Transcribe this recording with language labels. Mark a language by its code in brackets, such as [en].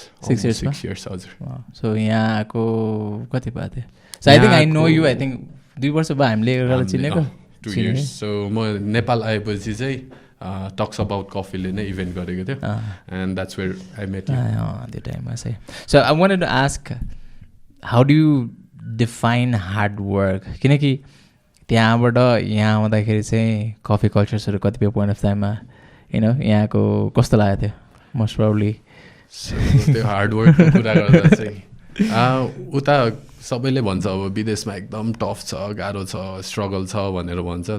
[en] 6 years. 6 years [ne] हजुर. So यहाँ आएको कति भयो थियो? [en] So I think I know you. [ne] I think 2 वर्ष भयो हामीले एकअर्कालाई चिनेको. [en] 2 years. [ne] सो म नेपाल आएपछि चाहिँ टक्स अबाउट कफीले नै इभेन्ट गरेको थियो [en] And that's where I met you. [ne] त्यो टाइममा चाहिँ. [en] So I wanted to ask how do you define hard work? [ne] किनकि त्यहाँबाट यहाँ आउँदाखेरि चाहिँ कफी कल्चर्सहरू कतिपय पोइन्ट अफ टाइममा यहाँको कस्तो लागेको थियो [en] Most probably? [ne] त्यो हार्डवर्कको कुरा गर्दा चाहिँ उता सबैले भन्छ अब विदेशमा एकदम टफ छ, गाह्रो छ, स्ट्रगल छ भनेर भन्छ.